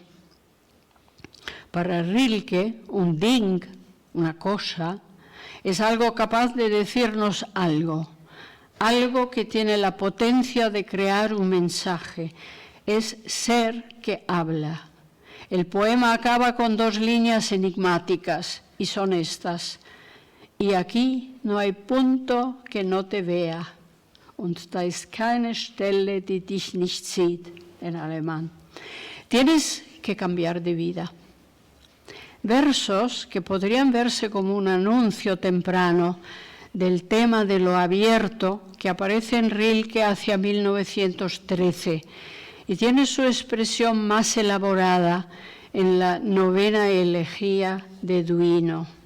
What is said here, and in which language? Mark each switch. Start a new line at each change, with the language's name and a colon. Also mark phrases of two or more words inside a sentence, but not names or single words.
Spanish: Para Rilke, un Ding, una cosa, es algo capaz de decirnos algo que tiene la potencia de crear un mensaje. Es ser que habla. El poema acaba con 2 líneas enigmáticas y son estas: y aquí no hay punto que no te vea.
German: Und da ist keine Stelle, die dich nicht sieht,
Spanish: en alemán. Tienes que cambiar de vida. Versos que podrían verse como un anuncio temprano del tema de lo abierto que aparece en Rilke hacia 1913 y tiene su expresión más elaborada en la 9ª elegía de Duino.